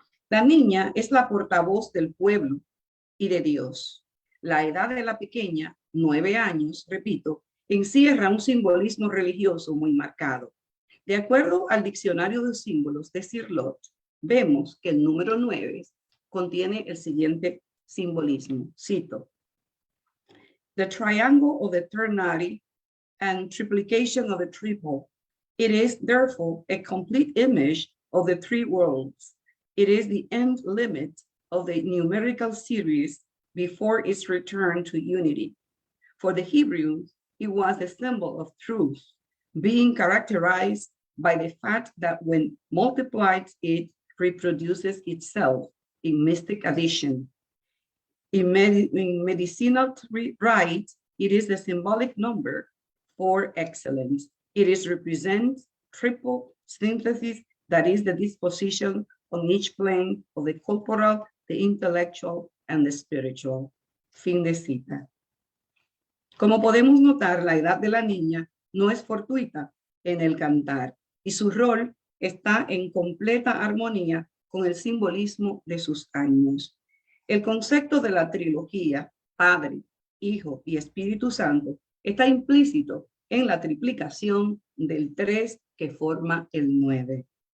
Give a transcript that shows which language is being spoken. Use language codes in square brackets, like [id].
[es] La niña es la portavoz del pueblo y de Dios. La edad de la pequeña, 9 años, repito, encierra un simbolismo religioso muy marcado. De acuerdo al diccionario de símbolos de Cirlot, vemos que el número 9 contiene el siguiente simbolismo. Cito: [en] The triangle of the ternary and triplication of the triple. It is therefore a complete image of the three worlds. It is the end limit of the numerical series before its return to unity. For the Hebrews, it was the symbol of truth, being characterized by the fact that when multiplied, it reproduces itself in mystic addition. In medicinal rite, it is the symbolic number for excellence. It is represents triple synthesis, that is the disposition on each plane of the corporal, the intellectual, and the spiritual. [es] Fin de cita. Como podemos notar, la edad de la niña no es fortuita en el cantar y su rol está en completa armonía con el simbolismo de sus años. El concepto de la trilogía, Padre, Hijo y Espíritu Santo, está implícito en la triplicación del 3 que forma el 9.